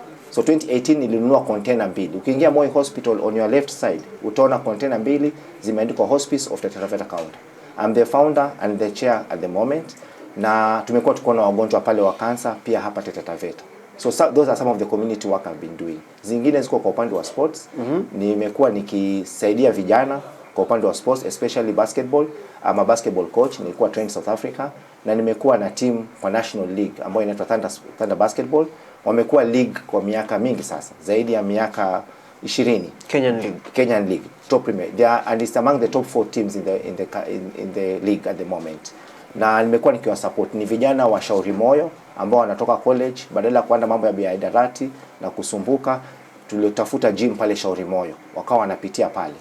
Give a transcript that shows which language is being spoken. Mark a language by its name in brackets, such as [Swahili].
[Swahili] So 2018 nilinunua container mbili. Ukiingia Moi Hospital [English] on your left side, [Swahili] utaona container mbili zimeandikwa Hospice of Taita Taveta County. [English] I'm the founder and the chair at the moment. [Swahili] Na tumekuwa tukiona wagonjwa pale wa cancer pia hapa Taita Taveta. [English] So those are some of the community work I've been doing. [Swahili] Zingine ziko kwa upande wa sports. Nimekuwa nikisaidia vijana kwa upande wa sports, especially basketball. [English] I'm a basketball coach, [Swahili] nilikuwa trained South Africa, na nimekuwa na team kwa National League ambayo inaitwa Thunder Basketball. Wamekuwa league kwa miaka mingi sasa, zaidi ya miaka 20. [English] Kenyan League, top premier. They are, and it's among the top 4 teams in the league at the moment. [Swahili] Na nimekuwa nikiwa support ni vijana wa Shauri Moyo ambao wanatoka college, badala ya kuenda mambo ya biadarati na kusumbuka, tulitafuta gym pale Shauri Moyo, wakawa wanapitia pale.